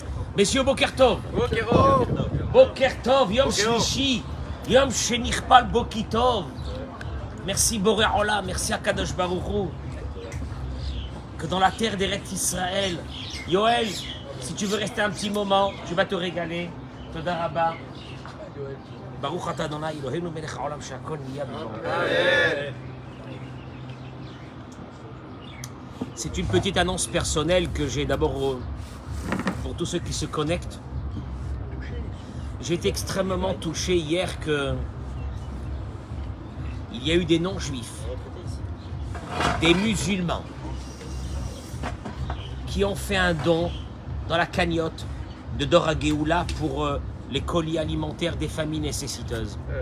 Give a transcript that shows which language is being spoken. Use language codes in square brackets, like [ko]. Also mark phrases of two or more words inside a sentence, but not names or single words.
[fr] Messieurs, [he] בוקר טוב. בוקר טוב, יום שלישי, יום שנכפל בו כי טוב. [fr] Merci Boré Olam, merci à Kadosh Baruch Hu. Que dans la terre d'Eretz Israël, Yoel, si tu veux rester un petit moment, tu vas te régaler. [he] תודה רבה. ברוך אתה ה' אלוהינו מלך העולם שהכל נהיה בדברו. [fr] C'est une petite annonce personnelle que j'ai d'abord pour tous ceux qui se connectent. J'ai été extrêmement touché hier que il y a eu des non-juifs, des musulmans, qui ont fait un don dans la cagnotte de Dora Géoula pour les colis alimentaires des familles nécessiteuses.